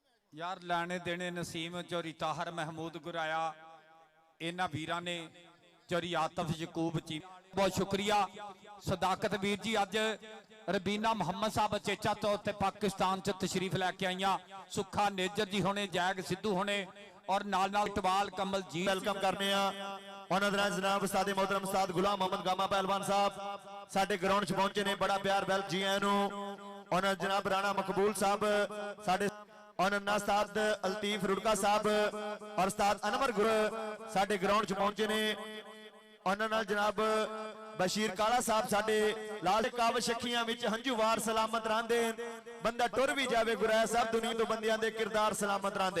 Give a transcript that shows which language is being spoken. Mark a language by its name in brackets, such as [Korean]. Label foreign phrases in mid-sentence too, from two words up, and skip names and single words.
[Punjabi] ਯਾਰ ਲੈਣੇ ਦੇਣੇ ਨਸੀਮ ਚੋਰੀ ਤਾਹਰ ਮਹਿਮੂਦ ਗੁਰਾਇਆ, ਇਹਨਾਂ ਵੀਰਾਂ ਨੇ ਚੋਰੀ ਆਤਫ ਯਕੂਬ ਜੀ, ਬਹੁਤ ਸ਼ੁਕਰੀਆ ਸਦਾਕਤ ਵੀਰ ਜੀ। ਅੱਜ ਰਬੀਨਾ ਮੁਹੰਮਦ ਸਾਹਿਬ ਚੇਚਾ ਤੌਰ ਤੇ ਪਾਕਿਸਤਾਨ ਚ ਤਸ਼ਰੀਫ ਲੈ ਕੇ ਆਈਆਂ, ਸੁੱਖਾ ਨੇਜਰ ਜੀ ਹੋਣੇ, ਜੈਗ ਸਿੱਧੂ ਹੋਣੇ ਔਰ ਨਾਲ ਇਕਬਾਲ ਕਮਲ ਜੀ ਵੈਲਕਮ ਕਰਨੇ ਆ ਉਹਨਾਂ ਦਾ ਜਨਾਬ ਉਸਤਾਦ ਮੋਹਤਰਮ ਉਸਤਾਦ ਗੁਲਾਮ ਮੋਹੰਮਦ ਗਾਮਾ ਪਹਿਲਵਾਨ ਸਾਹਿਬ ਸਾਡੇ ਗਰਾਊਂਡ 'ਚ ਪਹੁੰਚੇ ਨੇ, ਬੜਾ ਪਿਆਰ ਵੈਲ ਜੀ ਆਇਆਂ ਨੂੰ। ਉਹਨਾਂ ਜਨਾਬ ਰਾਣਾ ਮਕਬੂਲ ਸਾਹਿਬ ਸਾਡੇ, ਉਹਨਾਂ ਉਸਤਾਦ ਅਲਤੀਫ ਰੁੜਕਾ ਸਾਹਿਬ ਔਰ ਉਸਤਾਦ ਅਨਵਰ ਗੁਰ ਸਾਡੇ ਗਰਾਊਂਡ 'ਚ ਪਹੁੰਚੇ ਨੇ। ਉਹਨਾਂ ਨਾਲ ਜਨਾਬ ਬਸ਼ੀਰ ਕਾਲਾ ਸਾਹਿਬ ਸਾਡੇ ਲਾਲ ਕਾਵਸ਼ ਅੱਖੀਆਂ ਵਿੱਚ ਹੰਝੂਵਾਰ ਸਲਾਮਤ ਰਹਿੰਦੇ, ਬੰਦਾ ਟੁਰ ਵੀ ਜਾਵੇ ਗੁਰਾਇਆ ਸਾਹਿਬ ਦੁਨੀਆ ਤੋਂ ਬੰਦਿਆਂ ਦੇ ਕਿਰਦਾਰ ਸਲਾਮਤ ਰਹਿੰਦੇ।